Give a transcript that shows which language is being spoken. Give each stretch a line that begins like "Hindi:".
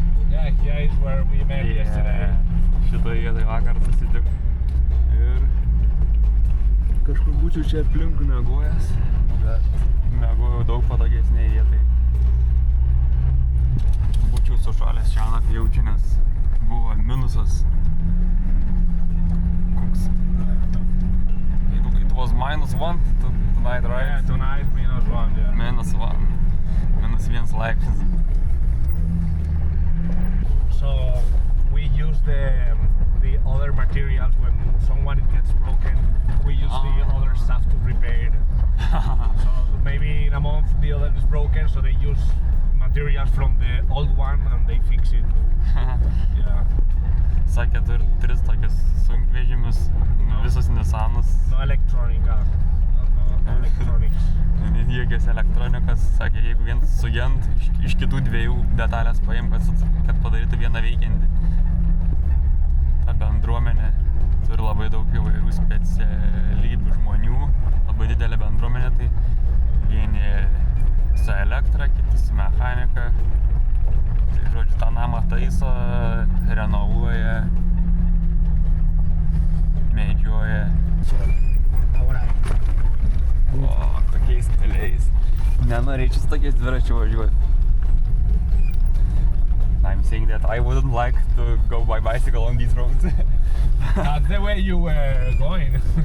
English: Yeah, here is where we met yesterday.
Lithuanian: Šitoje vietoje vakar susitikom. Ir kažkur būčiau čia aplink miegojęs, bet miegojau daug patogesnėje vietai. Būčiau sušalęs šiąnakt jaučiu, nes buvo minusas. Koks?
English: It was -1 tonight, right? Yeah, tonight -1, yeah.
Lithuanian: -1 laipsnis.
English: So we use the other materials when someone gets broken. We use the other stuff to repair it. So maybe in a month the other is broken, so they use materials from the old one and they fix it. Yeah.
Lithuanian: Sakė, turi 3 tokius sunkvežimius, visas Nissanas.
English: No electronica. No electronics.
Lithuanian: Jokios elektronikos, sakė, jeigu vien sugent, iš kitų 2 detalės paim, kad padarytų vieną veikiantį. Ta bendruomenė turi labai daug įvairių specialybių žmonių, labai didelė bendruomenė, tai vieni su elektra, kiti su mechanika. Tai žodžiu, tą namą taiso, renovuoja, medžioja. O, kokiais keliais. Nenorėčiau su tokiais dviračiu važiuoti.
English: I'm saying that I wouldn't like to go by bicycle on these roads. That's the way you were going.